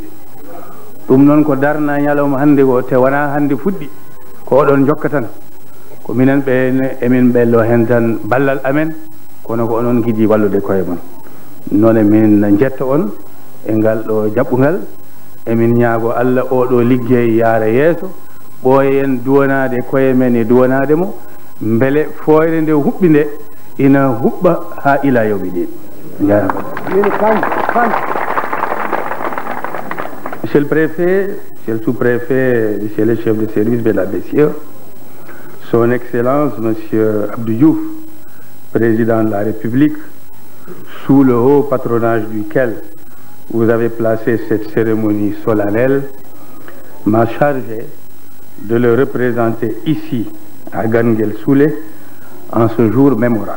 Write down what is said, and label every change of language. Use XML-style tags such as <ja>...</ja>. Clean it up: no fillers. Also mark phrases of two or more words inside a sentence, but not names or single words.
<ff>ɗum noon ko darna ñalawma hande ko te wona hande fuɗɗi ko oɗon jokka tan ko minen ɓe emin ɓello hen tan ballal amen kono ko onon giɗi wallude koye mon. noon min jetta on e ngal ɗo jaɓɓugal emin ñaago Allah oɗo liggey yaara yeeso ɓooyen duwanade koye men e duwanade mo beele foyre nde huɓɓi nde ina huɓɓa ha ila yawmi din.</ff> <fr>Monsieur le préfet, monsieur le sous-préfet, monsieur le chef de service, mesdames, messieurs, son Excellence, monsieur Abdou Diouf, président de la République, sous le haut patronage duquel vous avez placé cette cérémonie solennelle, m'a chargé de le représenter ici, à Ganguel-Soulé, en ce jour mémorable.</fr>